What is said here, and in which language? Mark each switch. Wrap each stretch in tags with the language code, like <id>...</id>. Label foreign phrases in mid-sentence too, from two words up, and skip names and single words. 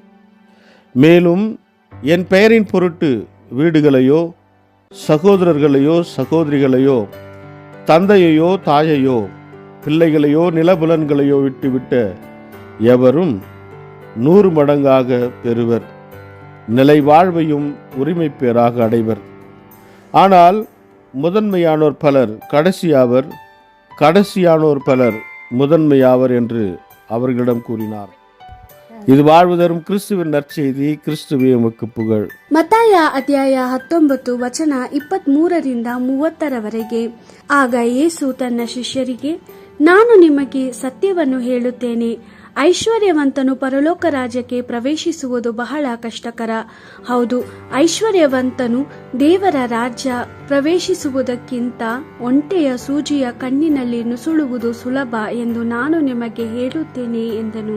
<ta>மேலும் என் பெயரின் பொருட்டு வீடுகளையோ சகோதரர்களையோ சகோதரிகளையோ தந்தையையோ தாயையோ பிள்ளைகளையோ நிலபுலன்களையோ விட்டுவிட்ட எவரும் 100 மடங்காக பெறுவர், நிலை வாழ்வையும் உரிமை பேராக அடைவர். ஆனால் முதன்மையானோர் பலர் கடைசியாவர், கடைசியானோர் பலர் முதன்மையாவர் என்று அவர்களிடம் கூறினார். இது வாழ்வு தரும் கிறிஸ்துவின் நற்செய்தி. கிறிஸ்துவே உமக்கு புகழ்.</ta> <kn>ಮತ್ತಾಯ ಅಧ್ಯಾಯ 19 ವಚನ 23-30 ಆಗ ಯೇಸು ತನ್ನ ಶಿಷ್ಯರಿಗೆ, ನಾನು ನಿಮಗೆ ಸತ್ಯವನ್ನು ಹೇಳುತ್ತೇನೆ, ಐಶ್ವರ್ಯವಂತನು ಪರಲೋಕ ರಾಜ್ಯಕ್ಕೆ ಪ್ರವೇಶಿಸುವುದು ಬಹಳ ಕಷ್ಟಕರ. ಹೌದು, ಐಶ್ವರ್ಯವಂತನು ದೇವರ ರಾಜ್ಯ ಪ್ರವೇಶಿಸುವುದಕ್ಕಿಂತ ಒಂಟೆಯ ಸೂಜಿಯ ಕಣ್ಣಿನಲ್ಲಿ ನುಸುಳುವುದು ಸುಲಭ ಎಂದು ನಾನು ನಿಮಗೆ ಹೇಳುತ್ತೇನೆ ಎಂದನು.</kn>